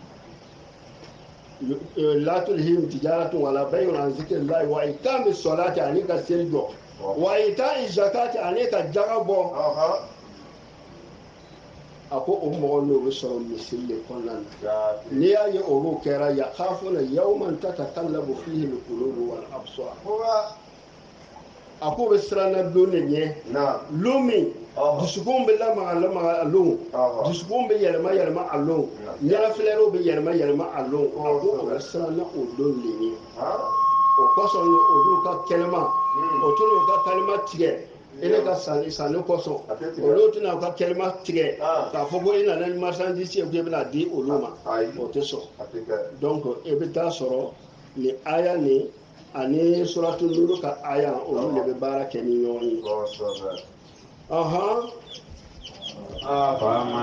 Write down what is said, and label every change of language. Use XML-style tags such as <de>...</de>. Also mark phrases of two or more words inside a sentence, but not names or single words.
<bm>yen</bm> <ar>لا تلهيهم تجارة ولا بيع عن ذكر الله وإقام الصلاة</ar> <bm>ani ka seli jɔ</bm> <ar>وإيتاء الزكاة</ar> <bm>ani ka jaga bɔ a ko o mɔgɔ n'o bɛ sɔrɔ misiri de kɔnɔna na n'i y'a ye olu kɛra</bm> <ar>يخافون يوما تتقلب فيه القلوب والأبصار</ar> <bm>a ko bɛ siranna don de ɲɛ don min dusukun bɛ lamaga a don dusukun bɛ yɛlɛma a don ɲɛnafilɛriw bɛ yɛlɛma a don a ko o bɛ siranna o don de ɲɛ o kɔsɔn olu ka kɛnɛma o tun y'o ka kalima tigɛ ele ka sanni kɔsɔn olu tɛna u ka kɛlɛma tigɛ k'a fɔ ko i nana ni marchandise ye ko i bɛna di olu ma o tɛ sɔn donc e bɛ taa sɔrɔ nin aya nin ani suratu nur ka aya olu de bɛ baara kɛ ni ɲɔgɔn ye</bm>